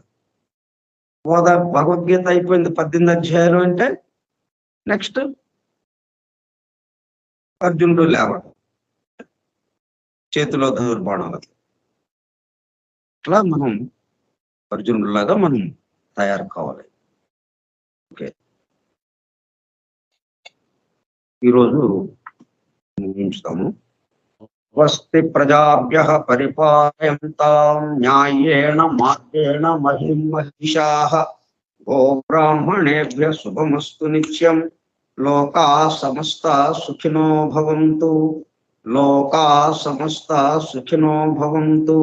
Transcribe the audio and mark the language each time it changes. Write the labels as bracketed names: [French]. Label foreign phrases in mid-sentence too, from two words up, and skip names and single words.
[Telugu] భగవద్గీత అయిపోయింది 18 అధ్యాయాలు అంటే నెక్స్ట్ అర్జునుడు లేవడం, చేతిలో ధనుర్బాణాలు. అట్లా మనం అర్జునుడిలాగా మనం తయారు కావాలి. ఓకే, ఈరోజు ముగించుతాము. [Sanskrit] స్వస్తి ప్రజాభ్యః పరిపాలయంతాం న్యాయేన మార్గేణ మహిం మహిషాః గోబ్రాహ్మణేభ్యః శుభమస్తు నిత్యం. లోకాః సమస్తాః సుఖినో భవంతు. లోకాః సమస్తాః సుఖినో భవంతు.